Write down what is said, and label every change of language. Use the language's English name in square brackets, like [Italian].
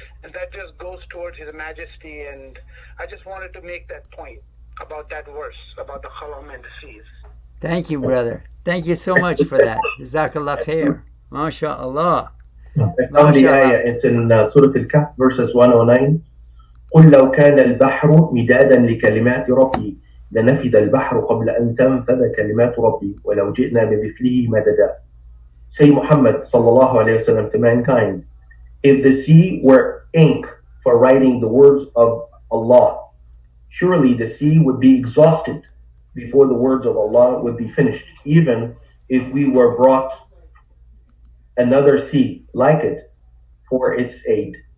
[English] And that just goes towards His majesty. And I just wanted to make that point about that verse, about the Khalam and the seas. Thank you, brother. Thank you so much for that. Jazakallah khair. MashaAllah. It's in Surah Al-Kahf, verses 109. [Arabic] قل لو كان البحر مدادا لكلمات ربي لنفد البحر قبل أن تنفذ كلمات ربي ولو جئنا بمثله مددا. [English] Say Muhammad sallallahu alayhi wa sallam to mankind, if the sea were ink for writing the words of Allah, surely the sea would be exhausted before the words of Allah would be finished, even if we were brought another sea like it for its aid.